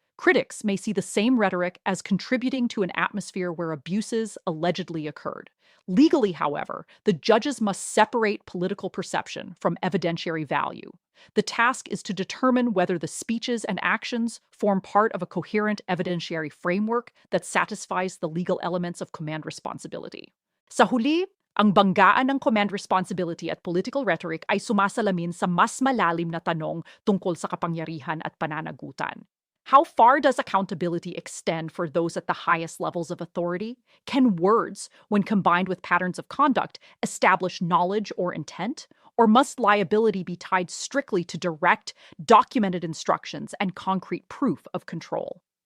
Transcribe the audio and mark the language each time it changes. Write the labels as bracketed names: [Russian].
[English] Critics may see the same rhetoric as contributing to an atmosphere where abuses allegedly occurred. Legally, however, the judges must separate political perception from evidentiary value. The task is to determine whether the speeches and actions form part of a coherent evidentiary framework that satisfies the legal elements of command responsibility. [Filipino] Sa huli, ang banggaan ng command responsibility at political rhetoric ay sumasalamin sa mas malalim na tanong tungkol sa kapangyarihan at pananagutan. [English] How far does accountability extend for those at the highest levels of authority? Can words, when combined with patterns of conduct, establish knowledge or intent? Or must liability be tied strictly to direct, documented instructions and concrete proof of control?